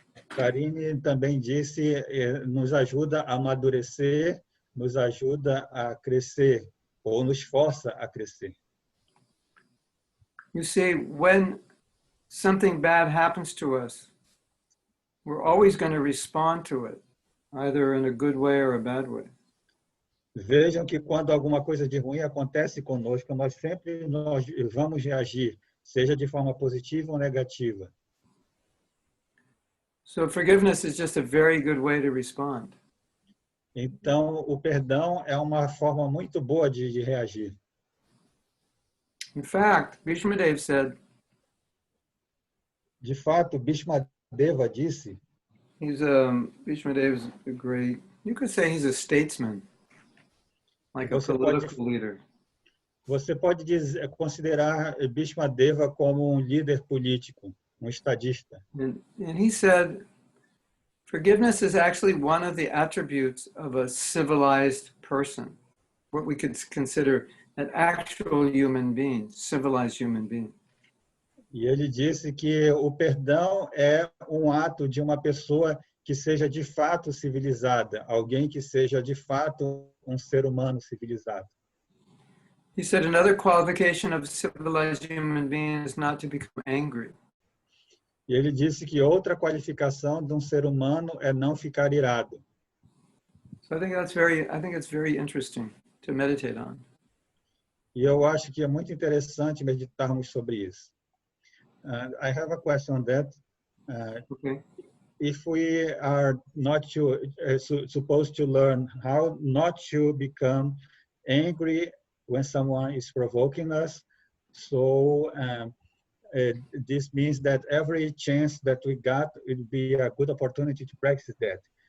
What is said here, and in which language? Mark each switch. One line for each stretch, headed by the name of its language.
Portuguese: Karine também disse, nos ajuda a amadurecer, nos ajuda a crescer, ou nos força a crescer.
English: You see, when something bad happens to us, we're always going to respond to it, either in a good way or a bad way.
Portuguese: Vejam que quando alguma coisa de ruim acontece conosco, nós vamos reagir, seja de forma positiva ou negativa.
English: So forgiveness is just a very good way to respond.
Portuguese: Então, o perdão é uma forma muito boa de reagir.
English: In fact, Bhishmadev said,
Portuguese: De fato, Bhishmadeva disse,
English: Bhishmadev is a great, you could say he's a statesman, like a political leader.
Portuguese: Você pode considerar Bhishmadeva como um líder político, um estadista.
English: And he said, forgiveness is actually one of the attributes of a civilized person, what we could consider an actual human being, civilized human being.
Portuguese: E ele disse que o perdão é um ato de uma pessoa que seja de fato civilizada, alguém que seja de fato um ser humano civilizado.
English: He said another qualification of a civilized human being is not to become angry.
Portuguese: E ele disse que outra qualificação de um ser humano é não ficar irado.
English: So I think it's very interesting to meditate on.
Portuguese: E eu acho que é muito interessante meditarmos sobre isso.
English: I have a question on that. Okay. If we are not supposed to learn how not to become angry when someone is provoking us, so this means that every chance that we got will be a good opportunity to practice that.